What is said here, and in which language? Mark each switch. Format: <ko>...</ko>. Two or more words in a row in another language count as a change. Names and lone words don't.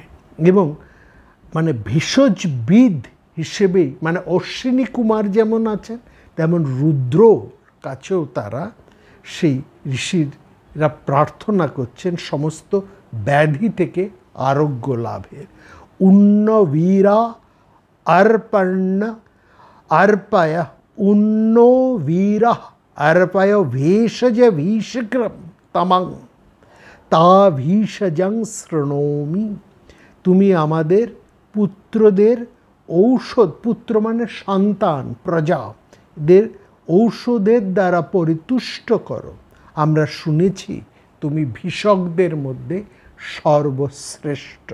<bn>এবং মানে ভেষজবিদ হিসেবে মানে অশ্বিনী কুমার যেমন আছেন, তেমন রুদ্র কাছেও তারা সেই ঋষিরা প্রার্থনা করছেন সমস্ত ব্যাধি থেকে আরোগ্য লাভের।</bn> <sa>উন্নবীরা अर्पण्य अर्पय उन्नो वीरा अर्पय भेषज भीषक्रम तमं ता ভীষজং শৃণোমি।</sa> <bn>তুমি আমাদের পুত্রদের ঔষধ, পুত্র মানে সন্তান, প্রজাদের ঔষধের দ্বারা পরিতুষ্ট করো। আমরা শুনেছি তুমি ভীষকদের মধ্যে সর্বশ্রেষ্ঠ।</bn>